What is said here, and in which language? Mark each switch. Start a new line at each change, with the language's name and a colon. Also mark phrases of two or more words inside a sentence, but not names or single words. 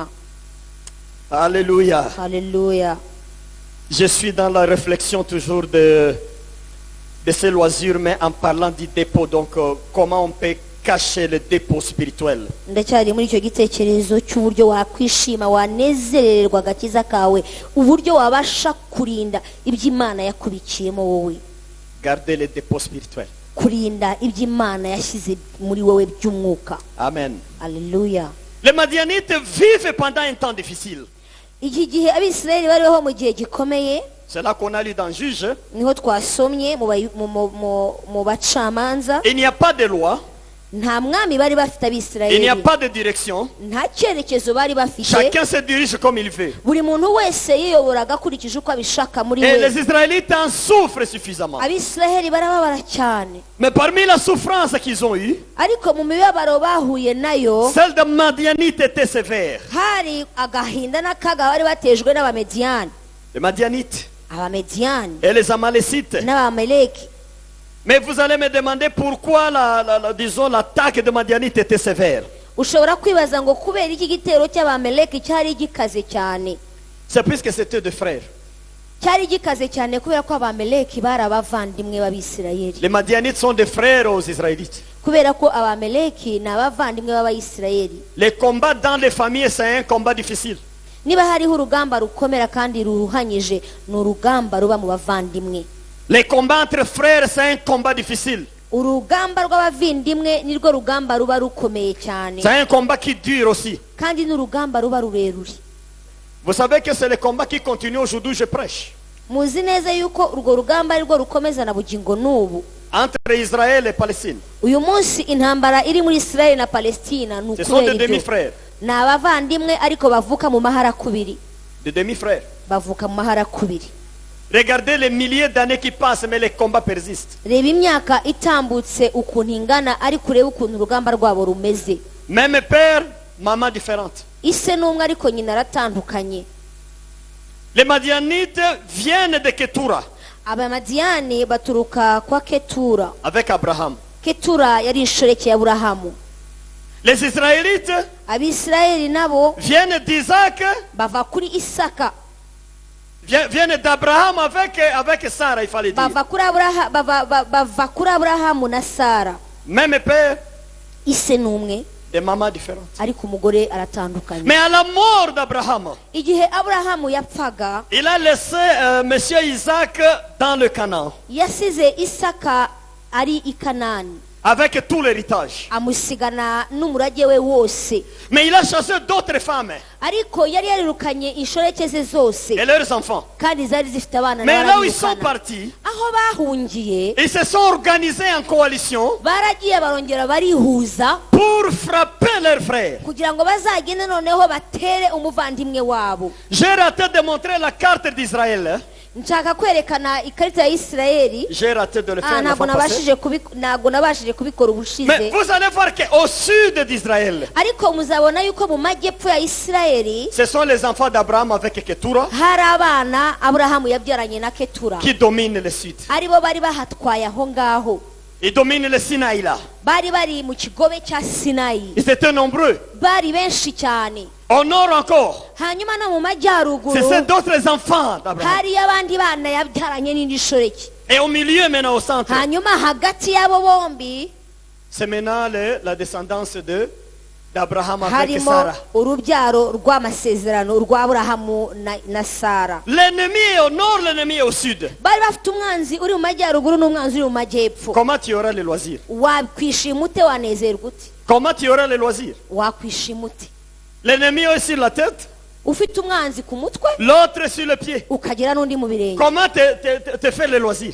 French: Alléluia.
Kinyarwanda: Haleluya.
French: Je suis dans la réflexion toujours de ces loisirs, mais en parlant du dépôt. Donc, comment on peut cacher le dépôt spirituel?
Kinyarwanda: ndacyari muri icyo gitekerezo cy'uburyo wakwishima, wanezererwa agakiza kawe, uburyo wabasha kurinda iby'Imana yakubikiyemo wowe,
French: Garder le dépôt spirituel.
Kinyarwanda: kurinda iby'Imana yashyize muri wowe by'umwuka. Amen. Haleluya.
French: Les Madianites vivent pendant un temps difficile.
Kinyarwanda: iki gihe abisirayeli bariho mu gihe gikomeye,
French: C'est là qu'on a lu dans Juge.
Kinyarwanda: niho twasomye mu bacamanza.
French: Il n'y a pas de loi,
Kinyarwanda: nta mwami bari bafite
French: il n'y a
Kinyarwanda: abisirayeli,
French: pas de direction.
Kinyarwanda: nta cyerekezo bari bafite,
French: Chacun se dirige comme il veut.
Kinyarwanda: buri muntu wese yiyoboraga akurikije uko abishaka muri
French: Et
Kinyarwanda: we.
French: les Israélites en souffrent suffisamment.
Kinyarwanda: abisirayeli barababara cyane,
French: Mais parmi la souffrance qu'ils ont eue,
Kinyarwanda: ariko mu mibabaro bahuye nayo
French: celle de Madianites était sévère.
Kinyarwanda: hari agahinda n'akaga bari batejwe n'abamediyani,
French: Les Madianites
Kinyarwanda: abamediyani
French: et les Amalécites.
Kinyarwanda: n'abameleki.
French: Mais vous allez me demander pourquoi disons, l'attaque de Madianites était sévère.
Kinyarwanda: ushobora kwibaza ngo kubera iki gitero cy'abameleki cyari gikaze cyane.
French: C'est puisque c'était deux frères.
Kinyarwanda: cyari gikaze cyane kubera ko abameleki bari abavandimwe b'abisirayeli,
French: Les Madianites sont des frères aux Israélites.
Kinyarwanda: kubera ko abameleki ni abavandimwe b'abayisirayeli.
French: Les combats dans les familles, c'est un combat difficile.
Kinyarwanda: niba hariho urugamba rukomera kandi ruruhanyije, ni urugamba ruba mu bavandimwe.
French: Les combats entre frères, c'est un combat difficile.
Kinyarwanda: urugamba rw'abavindimwe nirwo rugamba ruba rukomeye cyane,
French: C'est un combat qui dure aussi.
Kinyarwanda: kandi n'urugamba ruba rurerure.
French: Vous savez que c'est le combat qui continue aujourd'hui, je prêche.
Kinyarwanda: muzi neza yuko urwo rugamba arirwo rukomeza na bugingo n'ubu.
French: Entre Israël et Palestine.
Kinyarwanda: uyu munsi intambara iri muri Israel na Palestina ni
French: Ce sont des
Kinyarwanda: ukubera ibyo.
French: demi-frères.
Kinyarwanda: ni abavandimwe ariko bavuka mu mahara kubiri,
French: Des demi-frères.
Kinyarwanda: bavuka mu mahara kubiri.
French: Regardez les milliers d'années qui passent, mais les combats persistent.
Kinyarwanda: reba imyaka itambutse ukuntu ingana, ariko urebe ukuntu urugamba rwabo rumeze.
French: Même père, maman différente.
Kinyarwanda: ise n'umwe ariko nyina aratandukanye.
French: Les Madianites viennent de Ketura
Kinyarwanda: abamadiyani baturuka kwa Ketura.
French: avec Abraham.
Kinyarwanda: Ketura yari inshoreke ya Aburahamu.
French: Les Israélites
Kinyarwanda: abisirayeli nabo
French: viennent d'Isaac,
Kinyarwanda: bava kuri Isaka,
French: viennent d'Abraham avec Sarah, il fallait dire.
Kinyarwanda: bava kuri Aburahamu na Sara.
French: Même père,
Kinyarwanda: ise n'umwe
French: des mamans différentes.
Kinyarwanda: ariko umugore aratandukanye.
French: Mais à la mort d'Abraham,
Kinyarwanda: igihe Aburahamu yapfaga,
French: il a laissé monsieur Isaac dans le Canaan
Kinyarwanda: yasize Isaka ari i Kanani,
French: avec tout l'héritage.
Kinyarwanda: amusigana n'umurage we wose.
French: Mais il a chassé d'autres femmes
Kinyarwanda: ariko yari yarirukanye inshoreke ze zose,
French: et leurs enfants.
Kinyarwanda: kandi zari zifite abana
French: Mais là où ils sont
Kinyarwanda: n'abarabirukana.
French: partis,
Kinyarwanda: aho bahungiye
French: ils se sont organisés en coalition
Kinyarwanda: baragiye barongera barihuza
French: pour frapper leurs frères.
Kinyarwanda: kugira ngo bazagende noneho batere umuvandimwe wabo.
French: J'ai raté de montrer la carte d'Israël.
Kinyarwanda: nshaka kwerekana ikarita ya Isirayeli.
French: J'ai raté de le faire la
Kinyarwanda: ntabwo
French: fois passée.
Kinyarwanda: nabashije kubikora
French: Mais
Kinyarwanda: ubushize,
French: vous allez voir qu'au sud d'Israël,
Kinyarwanda: ariko muzabona yuko mu majyepfo ya Isirayeli
French: ce sont les enfants d'Abraham avec Ketura
Kinyarwanda: hari abana Aburahamu yabyaranye na Ketura,
French: qui dominent le sud.
Kinyarwanda: aribo bari bahatwaye aho ngaho.
French: Ils dominent le Sinaï là.
Kinyarwanda: bari bari mu kigobe cya Sinayi,
French: Ils étaient nombreux.
Kinyarwanda: bari benshi cyane.
French: Au nord encore,
Kinyarwanda: hanyuma no mu majyaruguru
French: ce sont d'autres enfants d'Abraham.
Kinyarwanda: hariyo abandi bana yabyaranye n'indi shoreke.
French: Et au milieu, maintenant au centre,
Kinyarwanda: hanyuma hagati y'abo bombi
French: c'est maintenant la descendance d'Abraham avec
Kinyarwanda: harimo
French: Sarah.
Kinyarwanda: urubyaro rw'amasezerano rwa Aburahamu na Sara.
French: L'ennemi est au nord, l'ennemi est au sud.
Kinyarwanda: bari bafite umwanzi uri mu majyaruguru n'umwanzi uri mu majyepfo.
French: Comment tu auras les loisirs?
Kinyarwanda: wakwishima ute, wanezerwa ute?
French: Comment tu auras les loisirs?
Kinyarwanda: wakwishima ute?
French: L'ennemi est sur la tête,
Kinyarwanda: ufite umwanzi ku mutwe
French: l'autre sur le pied.
Kinyarwanda: ukagira n'undi mu birenge
French: Comment te faire les loisirs?